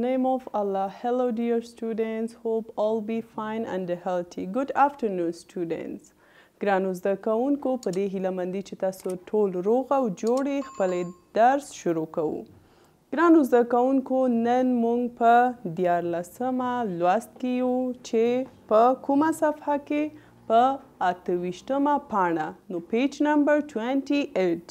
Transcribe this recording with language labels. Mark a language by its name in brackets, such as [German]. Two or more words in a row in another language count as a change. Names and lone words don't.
[English] of Allah. Hello dear students. Hope all be fine and healthy. Good afternoon students. [Pashto] ګرانو زده کوونکو په دې هیله مندي چې تاسو ټول روغ او جوړ خپل درس شروع کوو. ګرانو زده کوونکو نن موږ په 14مه لوست کې یو چې په کومه صفحه کې په 28مه پاڼه نو [English] page number [Pashto] 28.